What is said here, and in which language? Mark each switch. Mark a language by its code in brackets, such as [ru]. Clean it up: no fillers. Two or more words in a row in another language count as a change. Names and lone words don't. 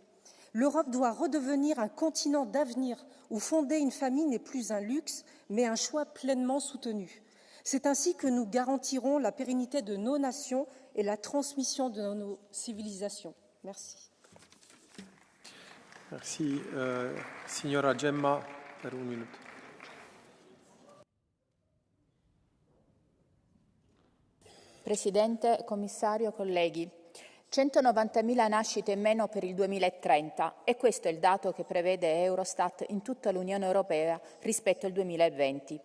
[fr] L'Europe doit redevenir un continent d'avenir où fonder une famille n'est plus un luxe, mais un choix pleinement soutenu. C'est ainsi que nous garantirons la pérennité de nos nations et la transmission de nos civilisations. Merci. Merci. [it] Signora Gemma, per 1 minuto. Presidente, Commissario, colleghi, 190.000 nascite in meno per il 2030 e questo è il dato che prevede Eurostat in tutta l'Unione Europea rispetto al 2020.